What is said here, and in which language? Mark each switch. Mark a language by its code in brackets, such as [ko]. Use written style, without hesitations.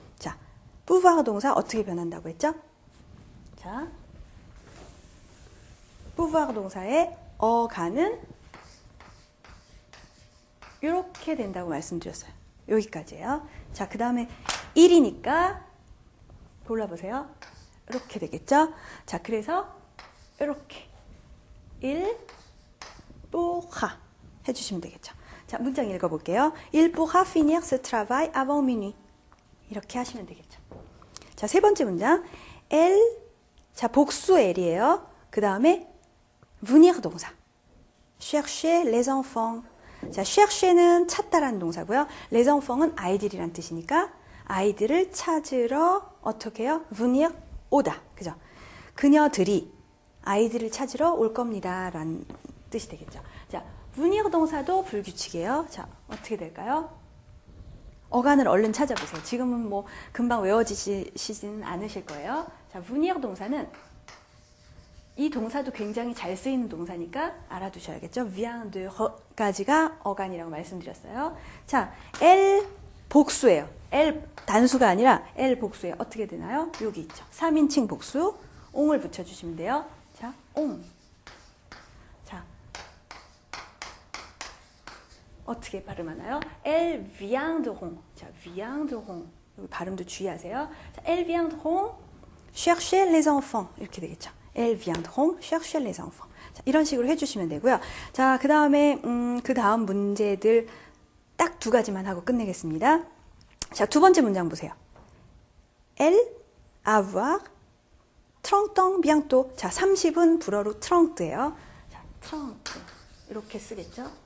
[ko] 자, pouvoir 동사 어떻게 변한다고 했죠? 자, pouvoir 동사의 어간은 이렇게 된다고 말씀드렸어요. 여기까지예요. 자, 그 다음에 1이니까 골라보세요. 이렇게 되겠죠? 자, 그래서 이렇게 1 pourra 해주시면 되겠죠. 자, 문장 읽어볼게요. [fr] Il pourra finir ce travail avant minuit. [ko] 이렇게 하시면 되겠죠. 자, 세 번째 문장. Elle, 자, 복수 L이에요. 그 다음에 venir 동사. [fr] chercher les enfants. [ko] 자, chercher는 찾다라는 동사고요. [fr] les enfants [ko] 은 아이들이란 뜻이니까 아이들을 찾으러 어떻게 해요? venir 오다. 그죠? 그녀들이 아이들을 찾으러 올 겁니다. 라는 뜻이 되겠죠. 자, venir 동사도 불규칙이에요. 자, 어떻게 될까요? 어간을 얼른 찾아보세요. 지금은 뭐 금방 외워지시지는 않으실 거예요. 자, venir 동사는 이 동사도 굉장히 잘 쓰이는 동사니까 알아두셔야겠죠. viendre까지가 어간이라고 말씀드렸어요. 자, elle 복수예요. elle 단수가 아니라 elle 복수예요. 어떻게 되나요? 여기 있죠. 3인칭 복수. 옹을 붙여주시면 돼요. 자, 옹. 자, 어떻게 발음하나요? [fr] elles viendront. [ko] 자, [fr] viendront. [ko] 여기 발음도 주의하세요. 자, [fr] elles viendront chercher les enfants. [ko] 이렇게 되겠죠. [fr] elles viendront chercher les enfants. [ko] 자, 이런 식으로 해주시면 되고요. 자, 그 다음에 그 다음 문제들 딱 두 가지만 하고 끝내겠습니다. 자, 두 번째 문장 보세요. [fr] Elle avoir 30 ans bientôt. [ko] 자, 30은 불어로 30예요. 자, 30 이렇게 쓰겠죠.